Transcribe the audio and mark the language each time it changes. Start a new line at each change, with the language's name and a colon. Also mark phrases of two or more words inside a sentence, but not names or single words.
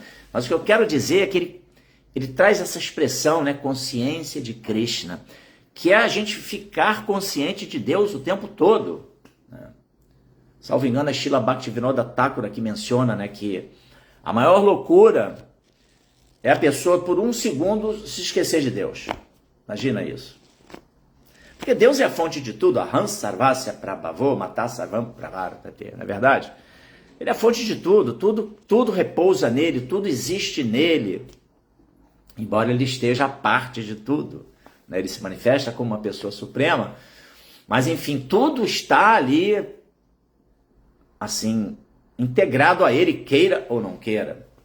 Portuguese: Mas o que eu quero dizer é que ele traz essa expressão, né, consciência de Krishna, que é a gente ficar consciente de Deus o tempo todo, né? Salvo engano, a Srila Bhaktivinoda Thakura que menciona, né, que a maior loucura é a pessoa por um segundo se esquecer de Deus. Imagina isso. Porque Deus é a fonte de tudo.
Sanskrit: Aham sarvasya prabhavo matā sarvam pravartate,
Portuguese: não é verdade? Ele é a fonte de tudo, tudo repousa nele, tudo existe nele, embora ele esteja à parte de tudo, né? Ele se manifesta como uma pessoa suprema, mas enfim, tudo está ali, assim, integrado a ele, queira ou não queira.